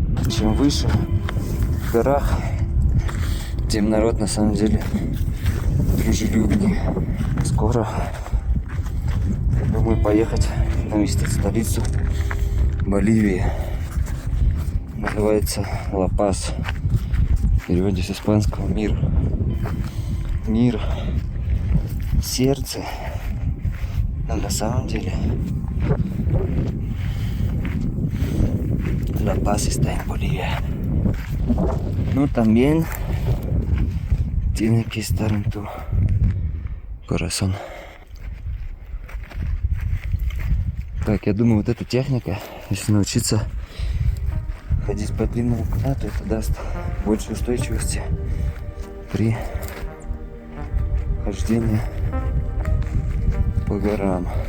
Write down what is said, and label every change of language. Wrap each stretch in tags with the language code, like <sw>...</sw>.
<ru>Чем выше в горах, тем народ на самом деле дружелюбнее. Скоро думаю поехать навестить столицу Боливии. Называется Ла-Пас. В переводе с испанского мир. Мир в сердце. Но на самом деле</ru> <es>La Paz está en Bolivia. No, también tiene que estar en tu corazón.</es> <ru>Так, я думаю, вот эта техника, если научиться ходить по длинному канату, это даст больше устойчивости при хождении по горам.</ru>